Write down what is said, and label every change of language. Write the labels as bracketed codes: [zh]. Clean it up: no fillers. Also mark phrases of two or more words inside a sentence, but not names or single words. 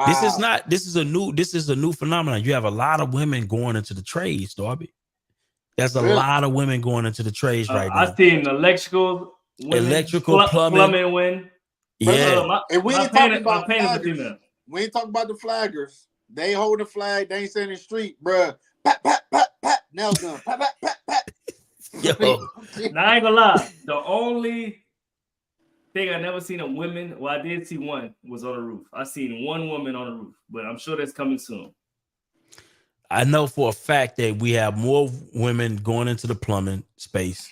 [en] This is a new phenomenon. You have a lot of women going into the trades, Darby. There's a lot of women going into the trades right now. I seen electrical plumbing win. Yeah. And we ain't talking about flaggers. We ain't talking about the flaggers. They hold the flag. They ain't saying in the street, bro. Pat, pat, pat, pat. Nail gun. Pat, pat, pat, pat. Yo. Now, I ain't gonna lie. The only thing I never seen a woman, well, I did see one, was on the roof. I seen one woman on the roof, but I'm sure that's coming soon. I know for a fact that we have more women going into the plumbing space.